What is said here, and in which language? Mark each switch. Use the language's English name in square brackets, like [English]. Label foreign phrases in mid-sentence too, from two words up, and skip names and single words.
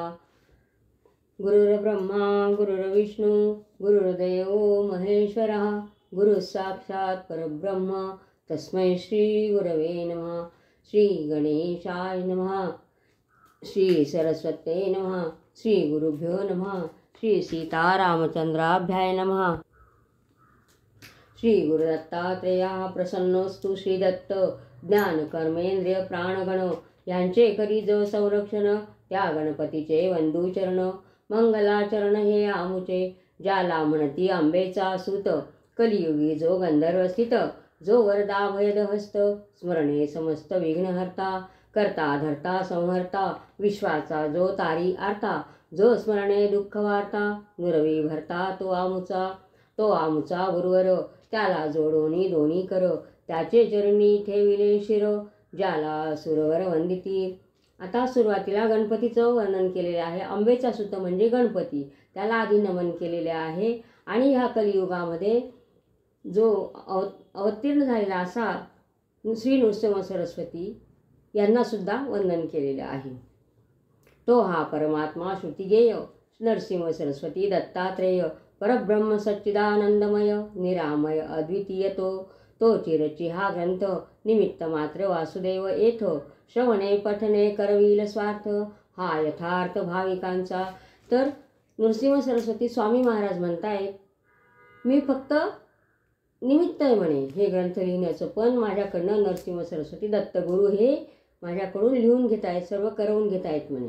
[Sanskrit] गुरुर्ब्रह्मा गुरुर्विष्णू गुरुर्देव महेश्वरः गुरुः साक्षात् परब्रह्म तस्मै श्री गुरवे नमः। श्री गणेशाय नमः। श्री सरस्वते नमः। श्री गुरुभ्यो नमः। श्री सीतारामचंद्राभ्याय नमः। श्री गुरुदत्तात्रेयाः प्रसन्नोस्तु। [Marathi] श्री दत्त ज्ञान कर्मेंद्रिय प्राणगण यांचे करी जो संरक्षण, त्या गणपतीचे वंदूचरण मंगलाचरण हे आमुचे। ज्याला म्हणती आंबेचा सूत, कलियुगी जो गंधर्व स्थित, जो वरदा भयद हस्त, स्मरणे समस्त विघ्नहर्ता, करता धरता संहर्ता, विश्वाचा जो तारी आरता, जो स्मरणे दुःख वार्ता, नुरवी भरता तो आमुचा गुरुवर, त्याला जोडोनी दोन्ही कर, त्याचे चरणी ठेविले शिर, ज्याला सुरवर वंदिती। आता सुरुवातीला गणपतीचं वर्णन केलेले आहे। अंबेचा सूत म्हणजे गणपती, त्याला आधी नमन केलेले आहे। आणि ह्या कलियुगामध्ये जो अवतीर्ण झालेला असा श्री नृसिंह सरस्वती यांना सुद्धा वंदन केलेले आहे। तो हा परमात्मा श्रुतिगेय नरसिंह सरस्वती दत्तात्रेय परब्रह्म सच्चिदानंदमय निरामय अद्वितीय तो चिरची हा ग्रंथ निमित्त मात्र वासुदेव येथो, श्रवणे पठणे करविल स्वार्थ, हा यथार्थ भाविकांचा। तर नृसिंह सरस्वती स्वामी महाराज म्हणतायत, मी फक्त निमित्त आहे म्हणे हे ग्रंथ लिहिण्याचं, पण माझ्याकडनं नरसिंह सरस्वती दत्तगुरु हे माझ्याकडून लिहून घेत आहेत, सर्व करवून घेत आहेत म्हणे।